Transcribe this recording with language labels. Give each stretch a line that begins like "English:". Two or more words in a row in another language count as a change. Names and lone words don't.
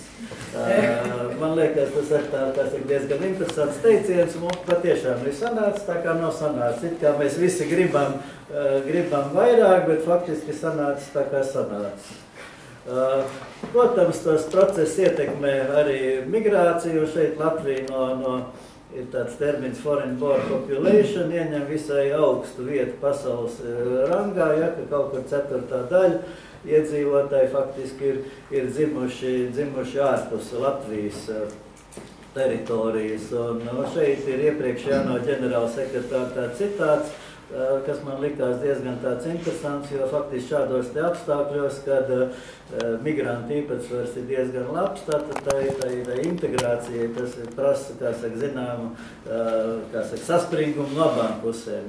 Latvian: Man liekas, tas ir diezgan interesants teiciens, un patiešām ir sanācis tā, kā nav sanācis. It kā mēs visi gribam vairāk, bet faktiski sanācis tā, kā sanācis. Protams, tos process ietekmē arī migrāciju, šeit Latvija ir tāds termins
English: foreign born population,
Latvian: ieņem visai augstu vietu pasaules rangā, ja, ka kaut kur 4. daļa iedzīvotāji faktiski ir dzimuši ārpus Latvijas teritorijas. Un šeit ir iepriekšējā no ģenerāla sekretāra tāds citāts, kas man likās diezgan tāds interesants, jo faktiski šādos te apstākļos, kad migrantu īpatsvars ir diezgan labs, tātad tā integrācija, tas prasa, kā saka, zināmu, kā saka, saspringumu no abām pusēm.